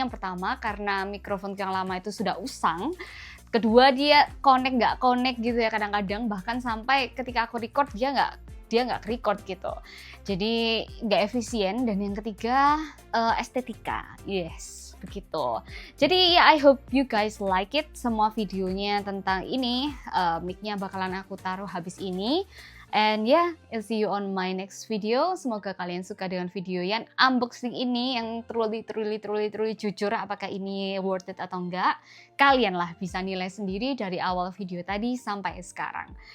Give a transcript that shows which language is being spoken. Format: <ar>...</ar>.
<id>Yang pertama karena mikrofon yang lama itu sudah usang. Kedua, dia nggak connect gitu ya kadang-kadang, bahkan sampai ketika aku record dia nggak record gitu, jadi nggak efisien. Dan yang ketiga estetika, yes begitu. Jadi ya</id> <en>I hope you guys like it,</en> <id>semua videonya tentang ini. Mic-nya bakalan aku taruh habis ini.</id> <en>And yeah, I'll see you on my next video.</en> <id>Semoga kalian suka dengan video yang unboxing ini, yang truly jujur apakah ini worth it atau enggak. Kalian lah bisa nilai sendiri dari awal video tadi sampai sekarang.</id>